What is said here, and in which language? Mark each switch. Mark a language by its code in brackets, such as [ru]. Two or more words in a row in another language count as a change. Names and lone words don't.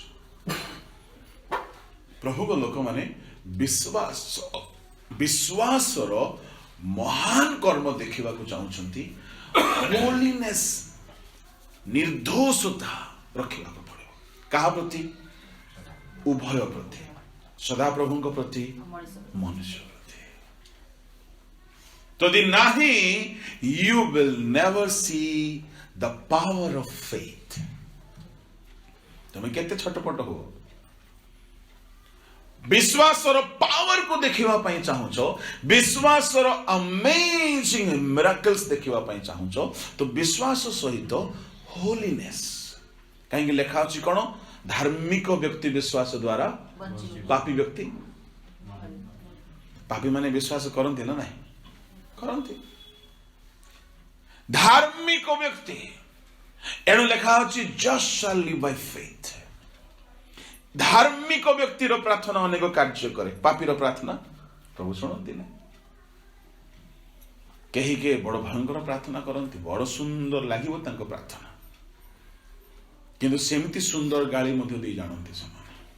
[or] ପ୍ରଭୁଙ୍କ ଲୋକମାନେ ବିଶ୍ୱାସର ମହାନ କର୍ମ ଦେଖିବାକୁ ଚାହୁଁଛନ୍ତି। ହୋଲିନେସ୍, ନିର୍ଦ୍ଦୋଷତା ରଖିବାକୁ ପଡ଼ିବ। କାହା ପ୍ରତି? ଉଭୟ ପ୍ରତି, ସଦାପ୍ରଭୁଙ୍କ ପ୍ରତି, ମନୁଷ୍ୟ ପ୍ରତି। ଯଦି ନାହିଁ, [en] you will never see the power of faith। [or] ତମେ କେତେ ଛଟପଟ ହୁଅ, ବିଶ୍ୱାସର ପାୱାରକୁ ଦେଖିବା ପାଇଁ ଚାହୁଁଛ, ବିଶ୍ୱାସର [en] amazing miracles [or] ଦେଖିବା ପାଇଁ ଚାହୁଁଛ, ତ ବିଶ୍ୱାସ ସହିତ ହୋଲିନେସ୍। କାହିଁକି ଲେଖା ଅଛି କଣ? ଧାର୍ମିକ ବ୍ୟକ୍ତି ବିଶ୍ୱାସ ଦ୍ୱାରା, ପାପୀ ବ୍ୟକ୍ତି, ପାପୀ ମାନେ ବିଶ୍ୱାସ କରନ୍ତି ନା ନାହିଁ? କରନ୍ତି। ଧାର୍ମିକ ବ୍ୟକ୍ତି, ଏଣୁ ଲେଖା ଅଛି [en] just shall live by faith। [or] ଧାର୍ମିକ ବ୍ୟକ୍ତିର ପ୍ରାର୍ଥନା ଅନେକ କାର୍ଯ୍ୟ କରେ, ପାପୀର ପ୍ରାର୍ଥନା ପ୍ରଭୁ ଶୁଣନ୍ତି ନାହିଁ। କେହି କେହି ବଡ଼ ଭୟଙ୍କର ପ୍ରାର୍ଥନା କରନ୍ତି, ବଡ଼ ସୁନ୍ଦର ଲାଗିବ ତାଙ୍କ ପ୍ରାର୍ଥନା, କିନ୍ତୁ ସେମିତି ସୁନ୍ଦର ଗାଳି ମଧ୍ୟ ଦେଇ ଜାଣନ୍ତି ସେମାନେ।